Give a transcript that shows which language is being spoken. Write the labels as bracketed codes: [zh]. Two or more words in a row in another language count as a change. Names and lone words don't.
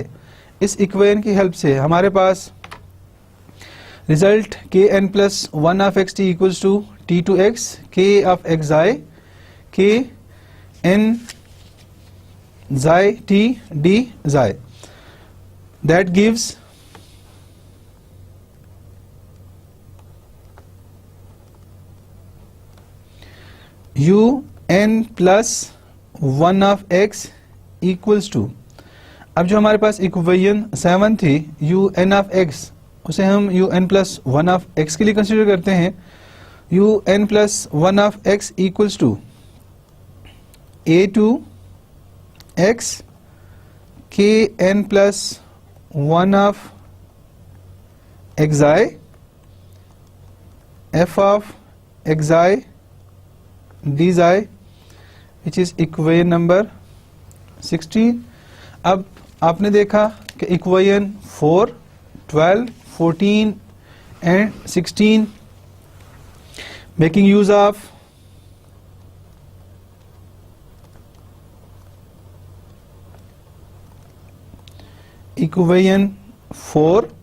[hi] इस इक्वेशन की हेल्प से हमारे पास [en] result kn plus 1 of xt equals to t2x k of xi k n xi t d xi, that gives u n plus 1 of x equals to, [hi] अब जो हमारे पास इक्वेशन 7 थी [en] u n of x, [hi] उसे हम [en] u n plus 1 of x [hi] के लिए कंसीडर करते हैं। [en] u n plus 1 of x equals to a to x k n plus 1 of xi f of xi d xi, which is equation number 16। [hi] अब आपने देखा कि [en] equation 4, 12, 14 and 16 making use of equation 4.